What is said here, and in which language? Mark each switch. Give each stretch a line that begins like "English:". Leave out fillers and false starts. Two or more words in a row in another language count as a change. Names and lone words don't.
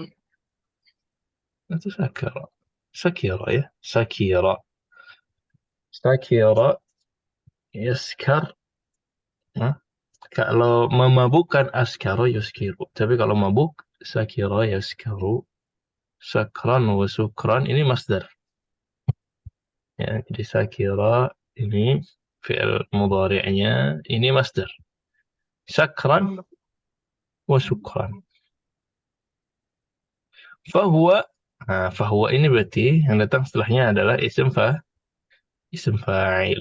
Indonesian: Itu sakira. Sakira ya. Sakira.
Arabic: Sakira. Yaskar. Hah?
Indonesian: Kalau memabukkan
Arabic: askara yuskiru.
Indonesian: Tapi kalau mabuk
Arabic: sakira yaskaru. Sakran wa sukran ini masdar.
Indonesian: Ya, jadi sakira ini
Arabic: fi'il mudhari'nya
Indonesian: ini masdar.
Arabic: Sakran wa sukran.
Indonesian: Fahuwa, nah, fahuwa ini berarti yang datang setelahnya adalah
Arabic: isim fa'il.